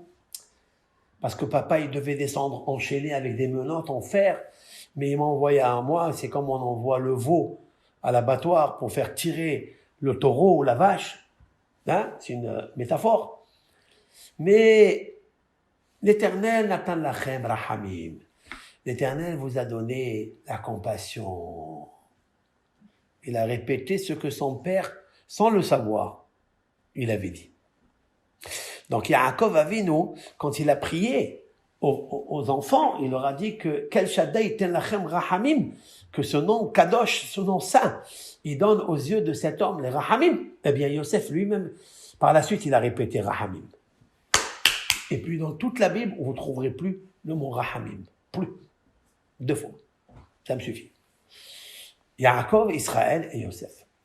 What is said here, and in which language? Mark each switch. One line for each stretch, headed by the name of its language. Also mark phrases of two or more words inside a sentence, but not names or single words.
French: Parce que papa, il devait descendre enchaîné avec des menottes en fer, mais il m'a envoyé à moi, c'est comme on envoie le veau à l'abattoir pour faire tirer le taureau ou la vache. Hein? C'est une métaphore. Mais l'Éternel n'atteint
Hebrew: לכם רחמים.
French: L'Éternel vous a donné la compassion. Il a répété ce que son père, sans le savoir, il avait dit. Donc Yaakov Avinu, quand il a prié aux enfants, il leur a dit que
Hebrew: אל שדי תן לכם רחמים,
French: que ce nom Kadosh, ce nom saint, il donne aux yeux de cet homme les rahamim. Eh bien Yosef lui-même, par la suite, il a répété rahamim. Et puis dans toute la Bible, vous ne trouverez plus le mot rahamim. Plus. 2 fois. Ça me suffit. Yaakov, Israël et Yosef.